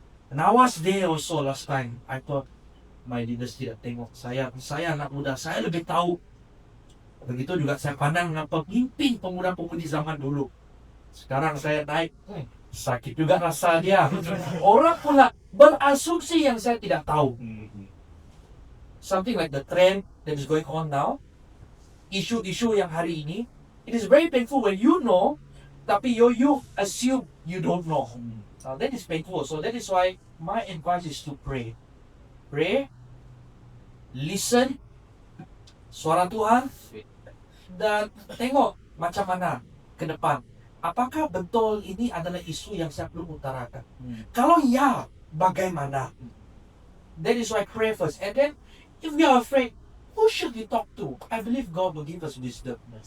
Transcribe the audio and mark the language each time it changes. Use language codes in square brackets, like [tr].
[en] And I was there also last time. I thought my leaders [ms] tidak tengok saya anak muda, saya lebih tahu Begitu juga saya pandang dengan pemimpin pemuda-pemudi zaman dulu. Sekarang saya naik, sakit juga rasa dia. Orang pula berasumsi yang saya tidak tahu. [en] Something like the trend that is going on now, [ms] isu-isu yang hari ini, [en] it is very painful when you know, [ms] tapi [en] you assume you don't know. That is painful. So that is why my advice is to pray. Pray, listen, [ms] suara Tuhan, dan tengok macam mana ke depan. Apakah betul ini adalah isu yang saya perlu utarakan? Kalau ya, bagaimana? [en] That is why pray first. And then, if we are afraid, who should we talk to? I believe God will give us wisdom.